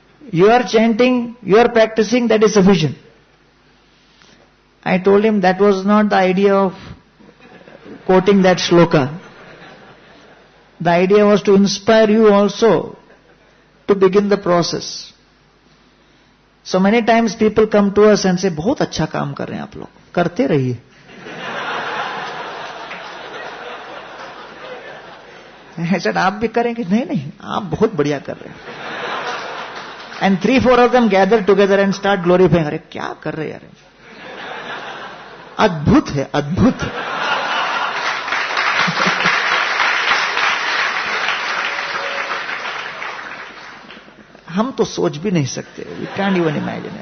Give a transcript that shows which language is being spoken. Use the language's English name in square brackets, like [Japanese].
[English] You are chanting, you are practicing, that is sufficient. I told him that was not the idea of quoting that shloka. The idea was to inspire you also to begin the process. So many times people come to us and say, [Hindi] बहुत अच्छा काम कर रहे हैं आप लोग, करते रहिए. [English] I said, [Hindi] आप भी करेंगे? नहीं, आप बहुत बढ़िया कर रहे हैं. [English] And 3-4 of them gather together and start glorifying. [Hindi] अरे क्या कर रहे यार? अद्भुत है, अद्भुत. हम तो सोच भी नहीं सकते. [English] We can't even imagine.